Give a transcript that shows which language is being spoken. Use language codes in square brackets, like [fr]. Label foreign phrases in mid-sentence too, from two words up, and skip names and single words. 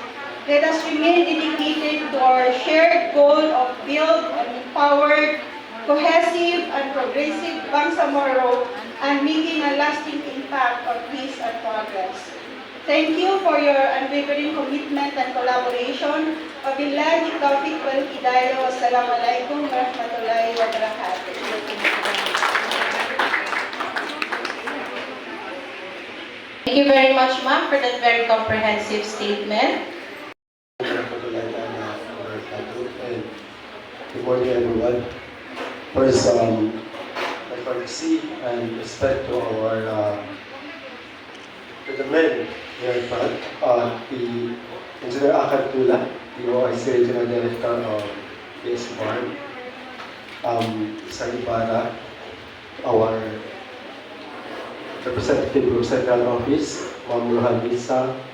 [en] Let us remain dedicated to our shared goal of build an empowered, cohesive and progressive Bangsamoro, and making a lasting impact on peace and progress. Thank you for your unwavering commitment and collaboration. [ar] وبالله التوفيق والهداية. والسلام عليكم ورحمة الله وبركاته. [en] Thank you very much, ma'am, for that very comprehensive statement. And good morning, everyone. First, my courtesy and respect to to the men here in front, the Engineer Akad Tula, the OIC Regional Director of PS Barn, Sir Ibarra, our representative of Central Office, Ma'am Rohan Lisa,